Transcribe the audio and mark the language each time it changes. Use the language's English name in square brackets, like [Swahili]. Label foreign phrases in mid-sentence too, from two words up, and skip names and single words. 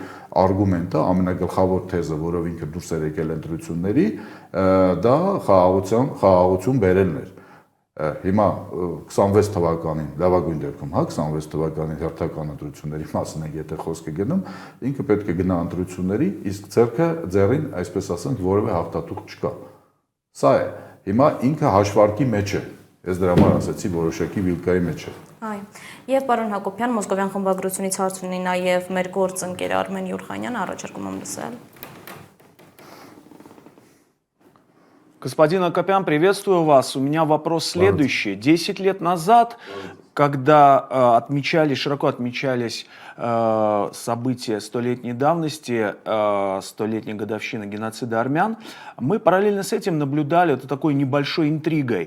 [Armenian] արգումենտը, ամենագլխավոր թեզը, որով ինքը դուրս էր եկել ընտրությունների, դա խաղաղություն բերելն էր։ Հիմա 26 թվականին, լավագույն դեպքում, 26 թվականին հերթական ընտրությունների մասին ենք եթե խոսքը գնում, ինքը պետք է գնա ընտրությունների, իսկ ձեռին, այսպես ասենք, որևէ հաղթատուղ չկա։ Սա է։ Հիմա ինքը հաշվարկի մեջ է։ Ես դրա համար ասացի, որոշակի վիլկայի մեջ է։ Այ։ Եվ պարոն Հակոբյան, Մոսկովյան խմբագրությունից հարց ունի նաև մեր գործընկեր Արմեն Յուրխանյանը, առաջարկում եմ լսել։ [Russian] Господин Акопян, приветствую вас. У меня вопрос следующий. 10 лет назад, когда широко отмечались события столетней давности, столетней годовщины геноцида армян, мы параллельно с этим наблюдали такой небольшой интригой.